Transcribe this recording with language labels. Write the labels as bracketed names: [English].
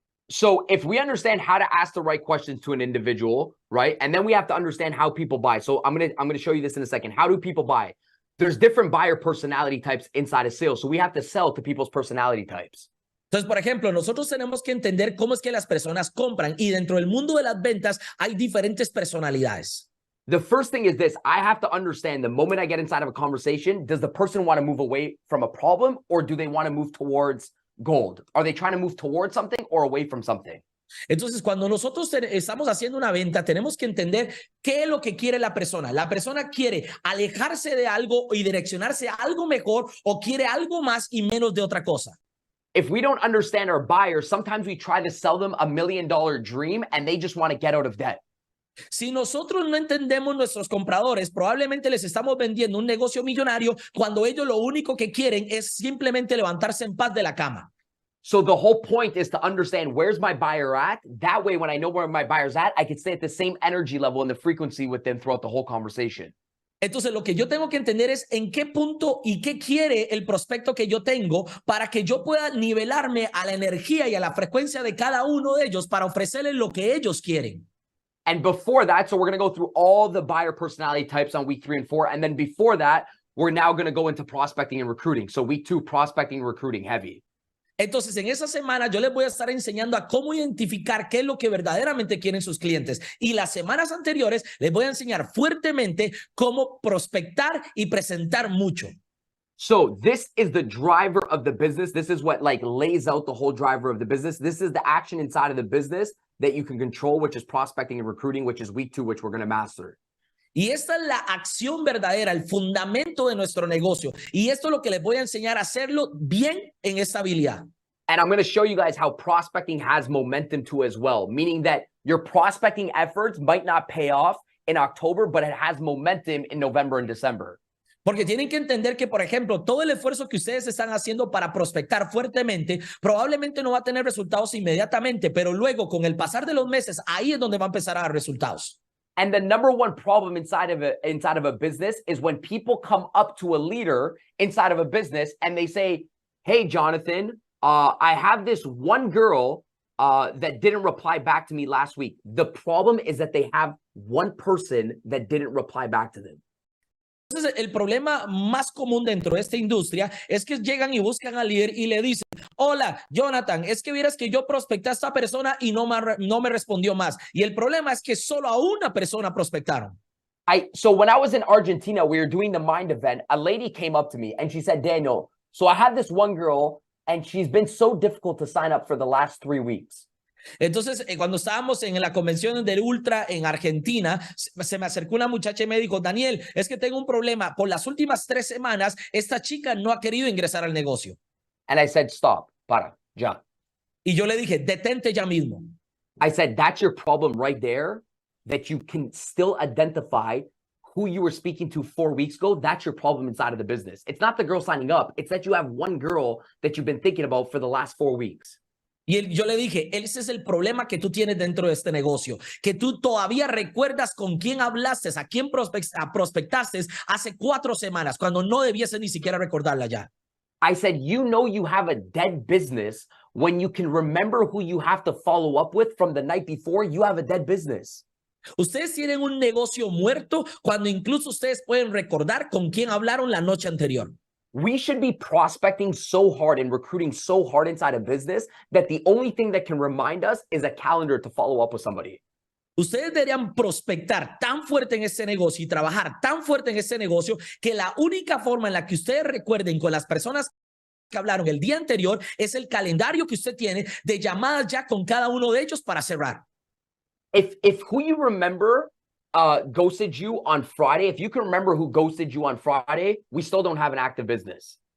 [English] So if we understand how to ask the right questions to an individual, right? And then we have to understand how people buy. So I'm gonna show you this in a second. How do people buy? There's different buyer personality types inside of sales. So we have to sell to people's personality types. [Spanish] Entonces, por ejemplo, nosotros tenemos que entender cómo es que las personas compran y dentro del mundo de las ventas hay diferentes personalidades. [English] The first thing is this. I have to understand the moment I get inside of a conversation, does the person want to move away from a problem or do they want to move towards gold? Are they trying to move towards something or away from something? [Spanish] Entonces, cuando nosotros estamos haciendo una venta, tenemos que entender qué es lo que quiere la persona. La persona quiere alejarse de algo y direccionarse a algo mejor o quiere algo más y menos de otra cosa. [English] If we don't understand our buyers, sometimes we try to sell them $1 million dream and they just want to get out of debt. [Spanish] Si nosotros no entendemos nuestros compradores, probablemente les estamos vendiendo un negocio millonario cuando ellos lo único que quieren es simplemente levantarse en paz de la cama. [English] So the whole point is to understand where's my buyer at. That way, when I know where my buyer's at, I can stay at the same energy level and the frequency with them throughout the whole conversation. [Spanish] Entonces, lo que yo tengo que entender es en qué punto y qué quiere el prospecto que yo tengo para que yo pueda nivelarme a la energía y a la frecuencia de cada uno de ellos para ofrecerles lo que ellos quieren. [English] And before that, so we're going to go through all the buyer personality types on week 3 and 4. And then before that, we're now going to go into prospecting and recruiting. So week 2, prospecting and recruiting heavy. [Spanish] Entonces, en esa semana yo les voy a estar enseñando a cómo identificar qué es lo que verdaderamente quieren sus clientes. Y las semanas anteriores les voy a enseñar fuertemente cómo prospectar y presentar mucho. [English] So this is the driver of the business. This is what lays out the whole driver of the business. This is the action inside of the business that you can control, which is prospecting and recruiting, which is week 2, which we're going to master. [Spanish] Y esta es la acción verdadera, el fundamento de nuestro negocio. Y esto es lo que les voy a enseñar a hacerlo bien en esta habilidad. [English] And I'm going to show you guys how prospecting has momentum too as well, meaning that your prospecting efforts might not pay off in October, but it has momentum in November and December. [Spanish] Porque tienen que entender que, por ejemplo, todo el esfuerzo que ustedes están haciendo para prospectar fuertemente probablemente no va a tener resultados inmediatamente, pero luego con el pasar de los meses, ahí es donde va a empezar a dar resultados. [English] And the number one problem inside of a business is when people come up to a leader inside of a business and they say, hey, Jonathan, I have this one girl that didn't reply back to me last week. The problem is that they have one person that didn't reply back to them. [Spanish] Entonces, el problema más común dentro de esta industria es que llegan y buscan al líder y le dicen, hola, Jonathan, es que vieras que yo prospecté a esta persona y no me respondió más. Y el problema es que solo a una persona prospectaron. [English] So when I was in Argentina, we were doing the Mind event. A lady came up to me and she said, Daniel, so I have this one girl and she's been so difficult to sign up for the last 3 weeks. [Spanish] Entonces, cuando estábamos en la convención del Ultra en Argentina, se me acercó una muchacha y me dijo, Daniel, es que tengo un problema. Por las últimas 3 semanas, esta chica no ha querido ingresar al negocio. [English] And I said, stop, [Spanish] para, ya. Y yo le dije, detente ya mismo. [English] I said, that's your problem right there, that you can still identify who you were speaking to 4 weeks ago, that's your problem inside of the business. It's not the girl signing up. It's that you have one girl that you've been thinking about for the last 4 weeks. [Spanish] Yo le dije, ese es el problema que tú tienes dentro de este negocio, que tú todavía recuerdas con quién hablaste, a quién prospectaste hace 4 semanas, cuando no debiese ni siquiera recordarla ya. [English] I said, you know you have a dead business when you can remember who you have to follow up with from the night before. You have a dead business. [Spanish] Ustedes tienen un negocio muerto cuando incluso ustedes pueden recordar con quién hablaron la noche anterior. [English] We should be prospecting so hard and recruiting so hard inside a business that the only thing that can remind us is a calendar to follow up with somebody. [Spanish] Ustedes deberían prospectar tan fuerte en este negocio y trabajar tan fuerte en este negocio que la única forma en la que ustedes recuerden con las personas que hablaron el día anterior es el calendario que usted tiene de llamadas ya con cada uno de ellos para cerrar. [English] If who you remember ghosted you on Friday, if you can remember who ghosted you on Friday, we still don't have an active business.